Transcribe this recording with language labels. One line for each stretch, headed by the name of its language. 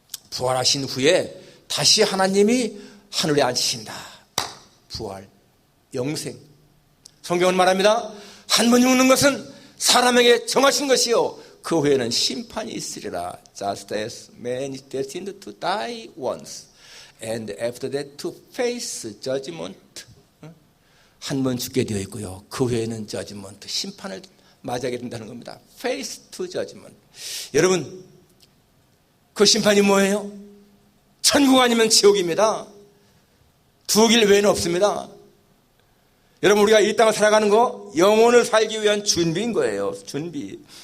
Korean: 부활하신 후에 다시 하나님이 하늘에 앉히신다. 부활, 영생. 성경은 말합니다. 한 번 죽는 것은 사람에게 정하신 것이요, 그 후에는 심판이 있으리라.
English: Just as man is destined to die once, and after that to face judgment.
Korean: 한 번 죽게 되어 있고요. 그 후에는
English: judgment,
Korean: 심판을 맞이하게 된다는 겁니다.
English: face to judgment.
Korean: 여러분, 그 심판이 뭐예요? 천국 아니면 지옥입니다. 두 길 외에는 없습니다. 여러분, 우리가 이 땅을 살아가는 거 영혼을 살기 위한 준비인 거예요. 준비.